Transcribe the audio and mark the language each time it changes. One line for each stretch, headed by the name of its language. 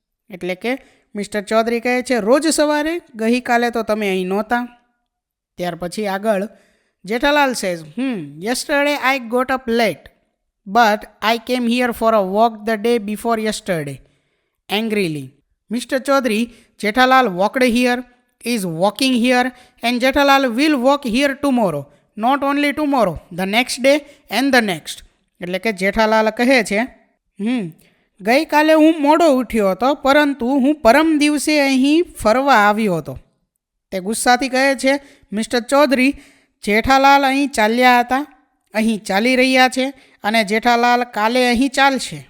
Gujarati: એટલે કે મિસ્ટર ચૌધરી કહે છે, રોજ સવારે? ગઈકાલે તો તમે અહીં નહોતા. ત્યાર પછી આગળ
English: Jethalal says, yesterday I got up late but I came here for a walk the day before yesterday angrily. Mister Chaudhary, Jethalal walked here, is walking here and Jethalal will walk here tomorrow. Not only tomorrow, the next day and the next.
Gujarati: એટલે કે જેઠાલાલ કહે છે, ગઈકાલે હું મોડો ઉઠ્યો હતો પરંતુ હું પરમ દિવસે અહીં ફરવા આવ્યો હતો. તે ગુસ્સાથી કહે છે, મિસ્ટર ચૌધરી, જેઠાલાલ અહીં ચાલ્યા હતા, અહીં ચાલી રહ્યા છે અને જેઠાલાલ કાલે અહીં ચાલશે.